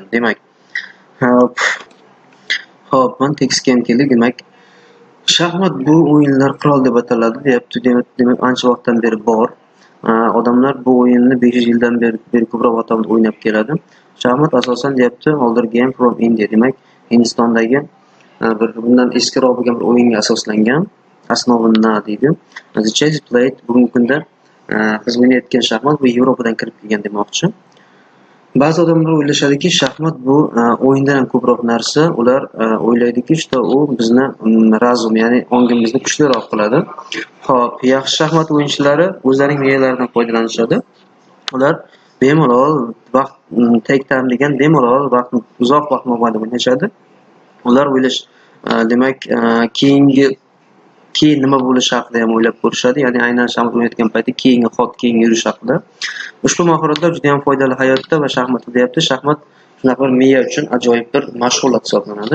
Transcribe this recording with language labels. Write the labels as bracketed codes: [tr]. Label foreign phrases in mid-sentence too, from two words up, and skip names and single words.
[uz] Demak, Xo'p, men tekstga ham keldik. Demak, shaxmat bu o'yinlar qirol deb ataladi, deyapti. Demak, ancha vaqtdan beri bor. Odamlar bu o'yinni 500 yildan beri ko'proq vaqtda o'ynab keladi. Shaxmat asosan deyapti, [en] older game from India. [uz] Demak, Hindistondagi bir bundan eskiroq bo'lgan bir o'yinga asoslangan. Asnovina deydi. [en] The chess played [uz] bugungi kunda biz o'ynayotgan shaxmat bu Yevropadan kirib kelgan demoqchi. Ba'zi odamlar o'ylashadiki, shaxmat bu o'yindan ham ko'proq narsa. Ular o'ylaydiki, u bizni razum, ya'ni ongimizni kuchliroq qiladi. Xo'p, yaxshi shaxmat o'yinchilari o'zlarining miyalaridan foydalanishadi. Ular bemalol vaqt [en] take time [uz] degan bemalol vaqtni uzoq vaqt mobaynida o'ynashadi. Ular o'ylash, demak, keyin nima bo'lishi haqida ham o'ylab ko'rishadi. Ya'ni aynan shaxmat o'ynayotgan paytda keyin yurish haqida. Ushbu mahoratlar juda ham foydali hayotda va shaxmatda deyapti. Shaxmat shunaqa bir miya uchun ajoyib bir mashg'ulot hisoblanadi.